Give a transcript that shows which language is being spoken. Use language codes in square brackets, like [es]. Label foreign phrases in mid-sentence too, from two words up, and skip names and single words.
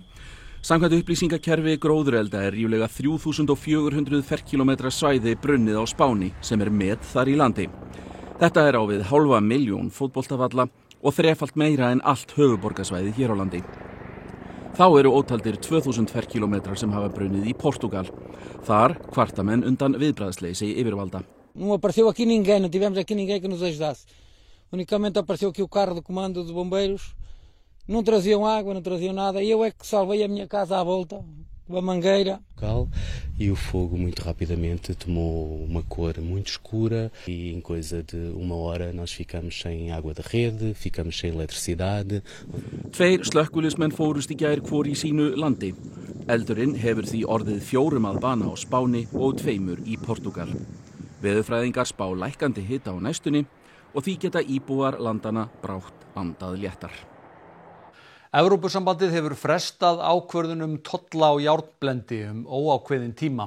[is] Samkvæmt upplýsingakerfi gróðurelda er ríflega 3400 ferkílómetra svæði brunnið á Spáni sem er met þar í landi. Þetta er á við 500.000 fótboltavalla og 3-falt meira en allt höfuðborgarsvæði hér á landi. Þá eru ótaldir 2000 ferkílómetrar sem hafa brunnið í Portúgal. Þar kvarta menn undan viðbragðsleysi yfirvalda. [pt] Não apareceu aqui ninguém, não tivemos aqui ninguém que nos ajudasse. Unicamente apareceu aqui o carro do comando de bombeiros, não traziam água, não traziam nada, e eu é que salvei a minha casa à volta, com a mangueira. E o fogo muito rapidamente tomou uma cor muito escura e em coisa de 1 hora nós ficamos sem água da rede, ficamos sem eletricidade. [is] 2 slökkviliðsmenn fórust í gær hvor í sínu landi. Eldurinn hefur því orðið 4 að bana á Spáni og 2 í Portúgal. Veðurfræðingar spá lækkandi hita á næstunni og því geta íbúar landana brátt andað léttar. Evrópusambandið hefur frestað ákvörðun tolla á járnblendi óákveðinn tíma.